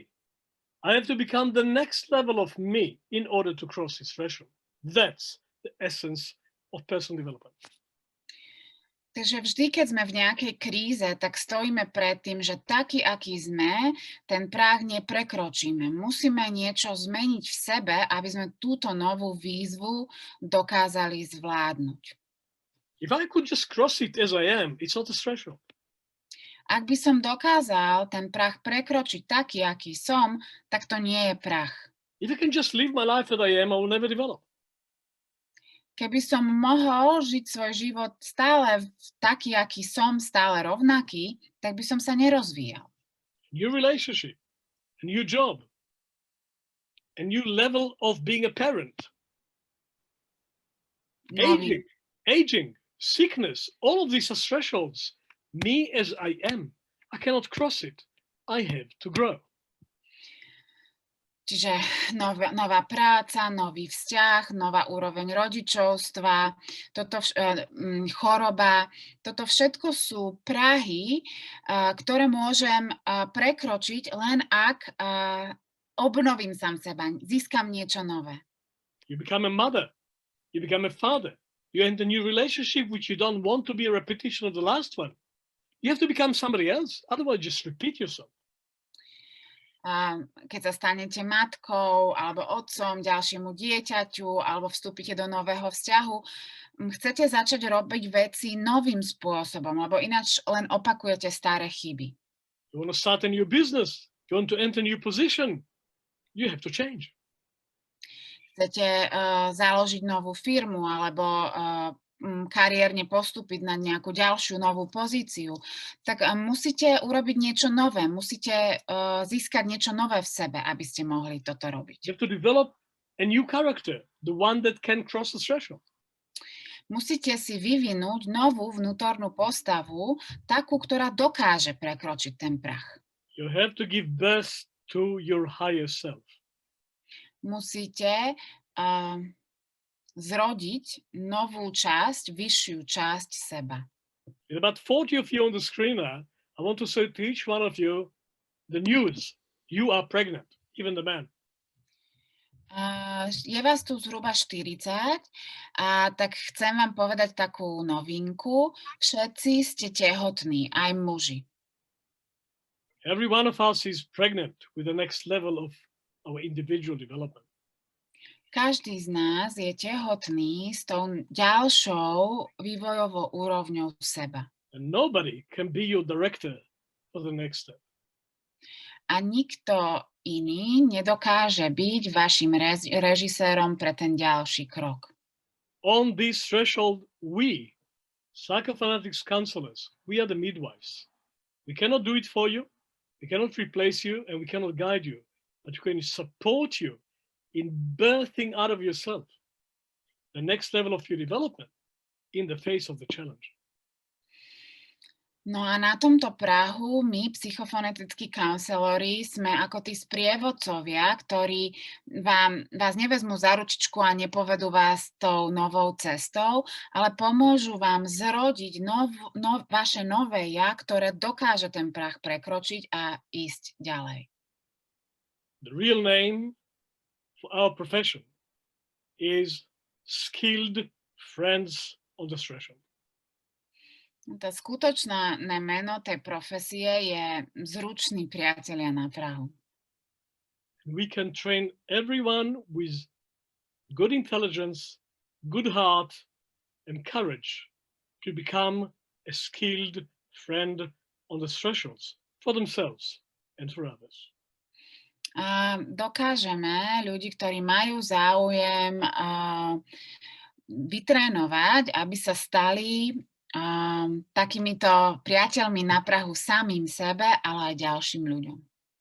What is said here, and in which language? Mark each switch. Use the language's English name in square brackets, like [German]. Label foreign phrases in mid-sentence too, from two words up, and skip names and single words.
[English] I have to become the next level of me in order to cross this threshold. That's the essence of personal development. [Slovak] Takže vždy, keď sme v nejakej kríze, tak stojíme pred tým, že taký, aký sme, ten práh neprekročíme. Musíme niečo zmeniť v sebe, aby sme túto novú výzvu dokázali zvládnuť. [English] If I could just cross it as I am, it's not a threshold. [Slovak] Ak by som dokázal ten prach prekročiť taký, aký som, tak to nie je prach. [English] If I can just live my life as I am, I will never develop. [Slovak] Keby som mohol žiť svoj život stále taký, aký som, stále rovnaký, tak by som sa nerozvíjal. [English] New relationship, a new job, a new level of being a parent. Aging, sickness, all of these are thresholds. Me as I am, I cannot cross it. I have to grow. [Slovak] Čiže nová práca, nový vzťah, nová úroveň rodičovstva, choroba, toto všetko sú prahy, ktoré môžem prekročiť len ak obnovím sám seba, získam niečo nové. [English] You become a mother, you become a father, you enter a new relationship which you don't want to be a repetition of the last one. You have to become somebody else, otherwise just repeat yourself. [Slovak] Keď sa stanete matkou alebo otcom ďalšiemu dieťaťu alebo vstúpite do nového vzťahu, chcete začať robiť veci novým spôsobom, lebo ináč len opakujete staré chyby. [English] You want to start a new business, you want to enter a new position, you have to change. [Slovak] Chcete založiť novú firmu alebo kariérne postúpiť na nejakú ďalšiu novú pozíciu, tak musíte urobiť niečo nové, musíte získať niečo nové v sebe, aby ste mohli toto robiť. [English] You have to develop a new character, the one that can cross the threshold. [Slovak] Musíte si vyvinúť novú vnútornú postavu, takú, ktorá dokáže prekročiť ten prach. [English] You have to give birth to your higher self. [Slovak] Musíte zrodiť novú časť, vyššiu časť seba. [English] In about 40 of you on the screen now, I want to say to each one of you the news. You are pregnant, even the man. [Slovak] Je vás tu zhruba 40 a tak chcem vám povedať takú novinku. Všetci ste tehotní, aj muži. [English] Every one of us is pregnant with the next level of our individual development. [Slovak] Každý z nás je tehotný s tou ďalšou vývojovou úrovňou seba. [English] And nobody can be your director for the next step. [Slovak] A nikto iný nedokáže byť vašim režisérom pre ten ďalší krok. [English] On this threshold, we, psychophonetics counselors, we are the midwives. We cannot do it for you, we cannot replace you, and we cannot guide you, but we can support you in birthing out of yourself the next level of your development in the face of the challenge. [Slovak] No a na tomto prahu my, psychofonetickí counselori, sme ako tí sprievodcovia, ktorí vás nevezmú za ručičku a nepovedú vás tou novou cestou, ale pomôžu vám zrodiť vaše nové ja, ktoré dokáže ten prah prekročiť a ísť ďalej. [English] The real name for our profession is skilled friends on the threshold. [Slovak] Tá skutočné meno tej profesie je zruční priatelia na prahu. [English] We can train everyone with good intelligence, good heart, and courage to become a skilled friend on the thresholds for themselves and for others. [Slovak] A dokážeme ľudí, ktorí majú záujem vytrénovať, aby sa stali takýmito priateľmi na prahu samým sebe, ale aj ďalším ľuďom.